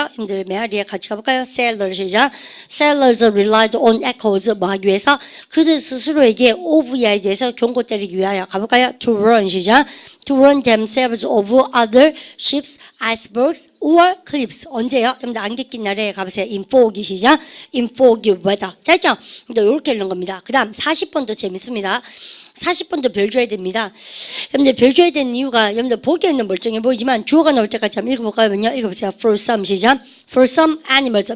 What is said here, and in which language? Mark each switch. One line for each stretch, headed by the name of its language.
Korean: 여러분들 메아리에 같이 가볼까요?
English: Sailors,
Korean: 이죠.
English: Sailors relied on echoes.
Korean: 뭐 하기 위해서? 그들 스스로에게 OV에 대해서 경고 때리기 위하여 가볼까요?
English: To warn,
Korean: 이죠.
English: to warn themselves of other ships, icebergs, or cliffs.
Korean: 언제요? 여러분들 안개 낀 날에 가보세요. in foggy 시작.
English: in foggy weather.
Korean: 자, 있죠? 이렇게 읽는 겁니다. 그 다음 40번도 재밌습니다. 40번도 별 줘야 됩니다. 여러분들 별 줘야 되는 이유가 여러분들 보기에는 멀쩡해 보이지만 주어가 나올 때까지 한번 읽어볼까요? 읽어보세요.
English: For some 시작. For some animals.